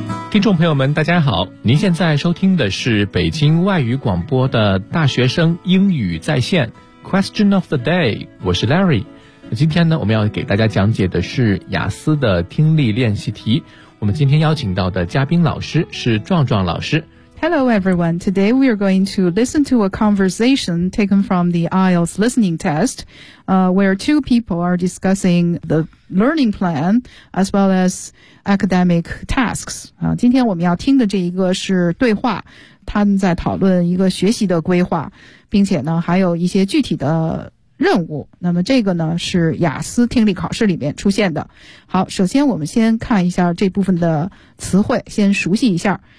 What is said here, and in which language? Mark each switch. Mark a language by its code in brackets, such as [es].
[zh] 听众朋友们大家好，您现在收听的是北京外语广播的大学生英语在线 Question of the day， 我是 Larry。今天呢，我们要给大家讲解的是雅思的听力练习题。我们今天邀请到的嘉宾老师是壮壮老师。 [en] Hello everyone, today we are going to listen to a conversation taken from the IELTS listening test, where two people are discussing the learning plan as well asacademic tasks. [zh] 今天我们要听的这一个是对话，他们在讨论一个学习的规划，并且呢还有一些具体的任务。那么这个呢是雅思听力考试里面出现的。好，首先我们先看一下这部分的词汇，先熟悉一下。